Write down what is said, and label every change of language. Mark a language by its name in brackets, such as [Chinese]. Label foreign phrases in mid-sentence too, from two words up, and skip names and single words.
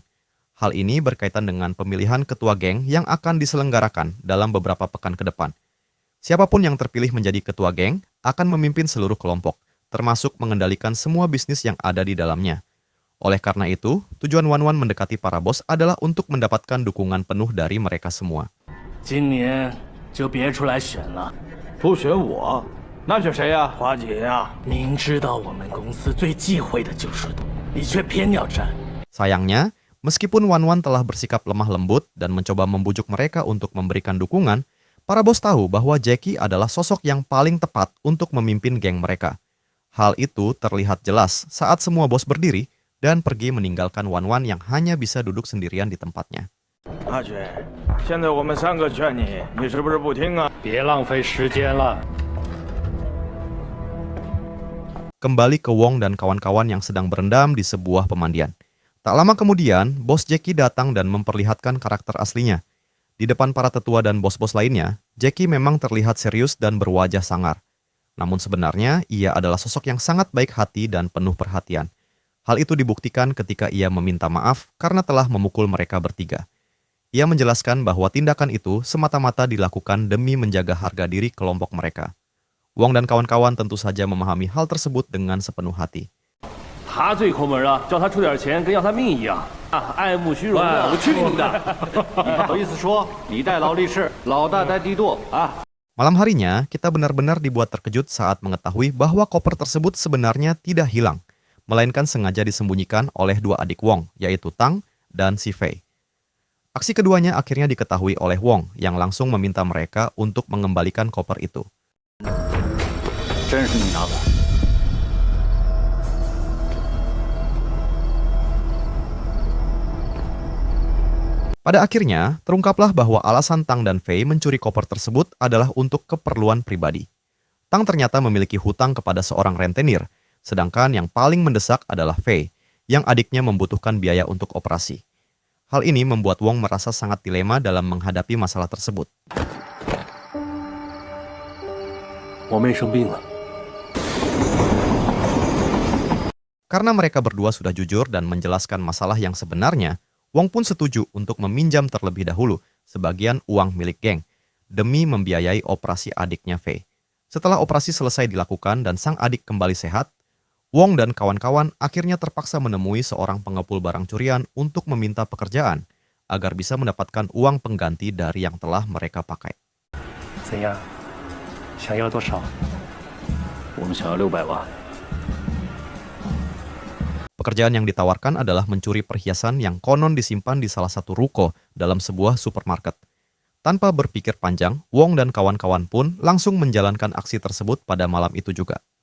[Indonesian] Hal ini berkaitan dengan pemilihan ketua geng yang akan diselenggarakan dalam beberapa pekan ke depan. Siapapun yang terpilih menjadi ketua geng akan memimpin seluruh kelompok, termasuk mengendalikan semua bisnis yang ada di dalamnya. Oleh karena itu, tujuan Wan Wan mendekati para bos adalah untuk mendapatkan dukungan penuh dari mereka semua. [Chinese] 今年就别出来选了，不选我，那选谁呀？华姐呀，明知道我们公司最忌讳的就是你，却偏要站。 [Indonesian] Sayangnya, meskipun Wan Wan telah bersikap lemah lembut dan mencoba membujuk mereka untuk memberikan dukungan, para bos tahu bahwa Jackie adalah sosok yang paling tepat untuk memimpin geng mereka. Hal itu terlihat jelas saat semua bos berdiri dan pergi meninggalkan Wan Wan yang hanya bisa duduk sendirian di tempatnya. [Chinese] 阿觉，现在我们三个劝你，你是不是不听啊？别浪费时间了。 [Indonesian] Kembali ke Wong dan kawan-kawan yang sedang berendam di sebuah pemandian. Tak lama kemudian, bos Jackie datang dan memperlihatkan karakter aslinya. Di depan para tetua dan bos-bos lainnya, Jackie memang terlihat serius dan berwajah sangar. Namun sebenarnya, ia adalah sosok yang sangat baik hati dan penuh perhatian. Hal itu dibuktikan ketika ia meminta maaf karena telah memukul mereka bertiga. Ia menjelaskan bahwa tindakan itu semata-mata dilakukan demi menjaga harga diri kelompok mereka. Wong dan kawan-kawan tentu saja memahami hal tersebut dengan sepenuh hati. [Chinese] 他最抠门了，叫他出点钱跟要他命一样啊！爱慕虚荣的，我去你的！你好意思说你代劳力士，老大代地舵啊？ [Indonesian] Malam harinya, kita benar-benar dibuat terkejut saat mengetahui bahwa koper tersebut sebenarnya tidak hilang, melainkan sengaja disembunyikan oleh dua adik Wong, yaitu Tang dan Si Fei. Aksi keduanya akhirnya diketahui oleh Wong, yang langsung meminta mereka untuk mengembalikan koper itu. [Chinese] 真是你拿的。 [Indonesian] Pada akhirnya, terungkaplah bahwa alasan Tang dan Fei mencuri koper tersebut adalah untuk keperluan pribadi. Tang ternyata memiliki hutang kepada seorang rentenir, sedangkan yang paling mendesak adalah Fei, yang adiknya membutuhkan biaya untuk operasi. Hal ini membuat Wong merasa sangat dilema dalam menghadapi masalah tersebut. [Chinese] 我妹生病了， [Indonesian] Karena mereka berdua sudah jujur dan menjelaskan masalah yang sebenarnya, Wong pun setuju untuk meminjam terlebih dahulu sebagian uang milik geng demi membiayai operasi adiknya Fei. Setelah operasi selesai dilakukan dan sang adik kembali sehat, Wong dan kawan-kawan akhirnya terpaksa menemui seorang pengepul barang curian untuk meminta pekerjaan agar bisa mendapatkan uang pengganti dari yang telah mereka pakai. [Chinese] 怎样？想要多少？我们想要600万。 [Indonesian] Pekerjaan yang ditawarkan adalah mencuri perhiasan yang konon disimpan di salah satu ruko dalam sebuah supermarket. Tanpa berpikir panjang, Wong dan kawan-kawan pun langsung menjalankan aksi tersebut pada malam itu juga.